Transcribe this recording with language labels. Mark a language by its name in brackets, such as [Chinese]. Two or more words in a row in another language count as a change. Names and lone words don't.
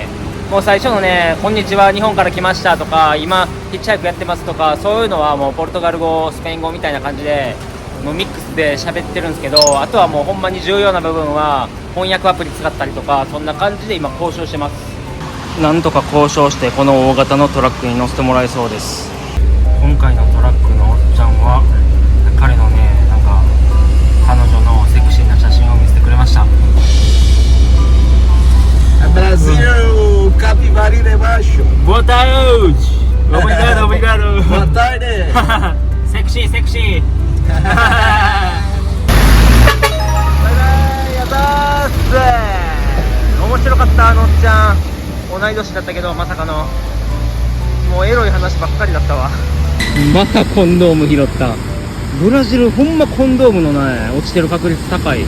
[Japanese] もう最初のね、こんにちは、日本から来ましたとか、今ヒッチハイクやってますとか、そういうのはもうポルトガル語、スペイン語みたいな感じでもうミックスで喋ってるんですけど、あとはもうほんまに重要な部分は翻訳アプリ使ったりとか、そんな感じで今交渉してます。なんとか交渉してこの大型のトラックに乗せてもらえそうです。今回のトラックのおっちゃんは彼のね、なんか彼女のセクシーな写真を見せてくれました。 [Portuguese] Brasil, Capivari de Baixo. Boa tarde. Obrigado, obrigado. Boa tarde. [Japanese] セクシーセクシー。バイバイ、やったーっす。面白かった、のっちゃん。同い年だったけどまさかのもうエロい話ばっかりだったわ。またコンドーム拾った。ブラジルほんまコンドームのね落ちてる確率高い。